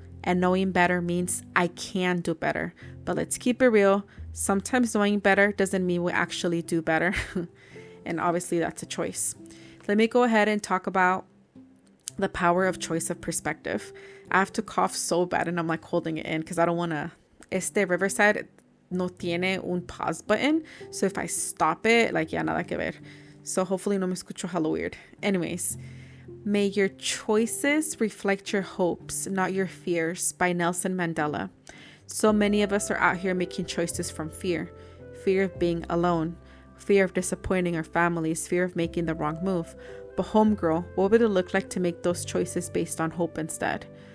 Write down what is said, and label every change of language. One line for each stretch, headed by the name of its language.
English: And knowing better means I can do better. But let's keep it real. Sometimes knowing better doesn't mean we actually do better. And obviously that's a choice. Let me go ahead and talk about the power of choice of perspective. I have to cough so bad and I'm like holding it in because I don't want to.
Spanish: Riverside no tiene un
English: pause button. So if I stop it, like, yeah,
Spanish: nada que ver.
English: So hopefully
Spanish: no me escucho
English: hella weird. Anyways, may your choices reflect your hopes, not your fears, by Nelson Mandela. So many of us are out here making choices from fear. Fear of being alone. Fear of disappointing our families, fear of making the wrong move. But homegirl, what would it look like to make those choices based on hope instead?